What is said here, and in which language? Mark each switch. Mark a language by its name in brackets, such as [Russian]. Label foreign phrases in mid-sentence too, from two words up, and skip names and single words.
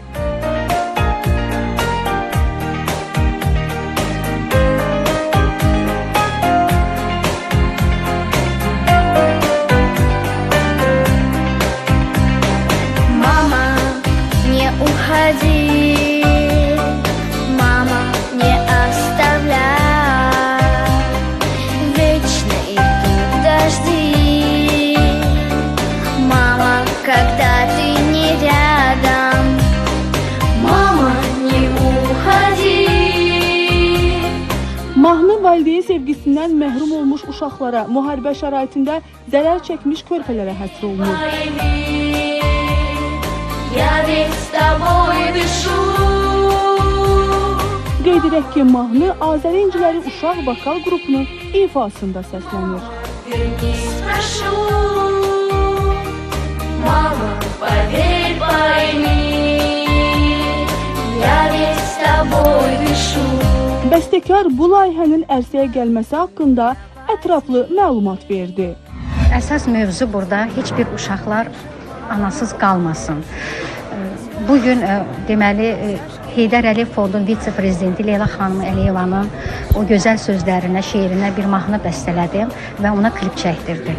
[Russian] Мама, не уходи. Когда ты не рядом, mama, не уходи. [Azerbaijani] Mahnı valideyn sevgisindən məhrum olmuş uşaqlara, müharibə şəraitində zərər çəkmiş körpələrə həsr olunur. Qeyd edək ki, mahnı Azəri İnciləri uşaq vokal qrupunun ifasında səslənir. [Russian] Mama, поверь, пойми, я ведь с тобой дышу. [Azerbaijani] Bəstəkar bu layihənin ərsəyə gəlməsi haqqında ətraflı məlumat verdi. Əsas mövzu burada heç bir uşaqlar anasız qalmasın. Bugün deməli Heydər Əliyev Fondunun vitse-prezidenti Leyla xanım Əliyevanın o gözəl sözlərinə, şeirinə bir mahnı bəstələdim və ona klip çəkdirdim.